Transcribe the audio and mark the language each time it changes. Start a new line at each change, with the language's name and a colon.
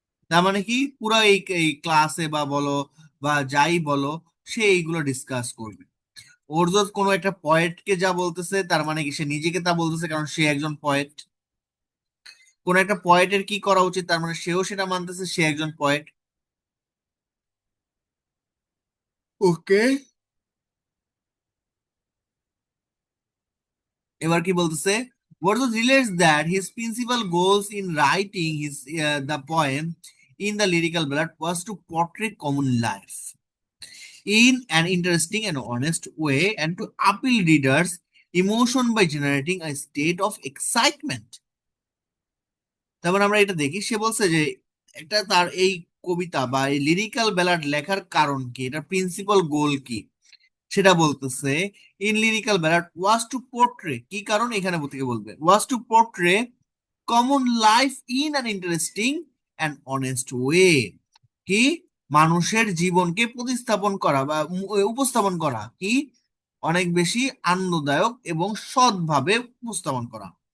Bangla: তার মানে কি, পুরো এই এই ক্লাসে বা বলো বা যাই বলো, সে এইগুলো ডিসকাস করবে। ওরজত কোনো একটা পয়েটকে যা বলতেছে তার মানে কি সে নিজেকে তা বলতেছে, কারণ সে একজন পয়েট। কোন একটা পয়েটের কি করা উচিত তার মানে সেও সেটা মানতেছে, সে একজন পয়েট। ওকে, এবার কি বলতেছে,
English: Wordsworth relates that his principal goals in writing the poem in the lyrical ballad was to portray common life in an interesting and honest way and to appeal readers' emotion by generating a state of excitement.
Bangla: তারপর আমরা এটা দেখি, সে বলছে যে একটা তার এই কবিতা বা এই লিরিক্যাল ব্যালাড লেখার কারণ কি, এটা প্রিন্সিপাল গোল কি, সেটা বলতেছে।
English: in lyrical ballad was to portray,
Bangla: কি কারণ এখানে থেকে বলবে,
English: was to portray common life in an interesting and honest way,
Bangla: কি মানুষের জীবনকে প্রতিস্থাপন করা বা উপস্থাপন করা, কি অনেক বেশি আনন্দদায়ক এবং সৎভাবে উপস্থাপন করা।